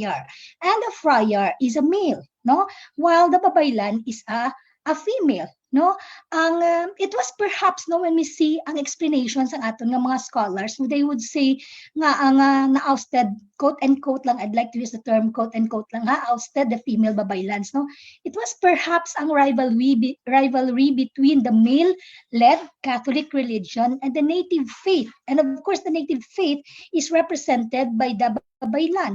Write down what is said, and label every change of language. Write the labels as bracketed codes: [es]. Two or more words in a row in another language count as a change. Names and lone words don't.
[en] And a friar is a male, no? While the babaylan is a a female, no? It was perhaps, no, when we see [hil] ang explanations ang aton nga mga scholars, [en] they would say [hil] nga ang na-ousted, [en] quote and quote lang, I'd like to use the term quote and quote lang, ousted the female Babaylans, no? It was perhaps ang rivalry between the male-led Catholic religion and the native faith. And of course, the native faith is represented by the Babaylan.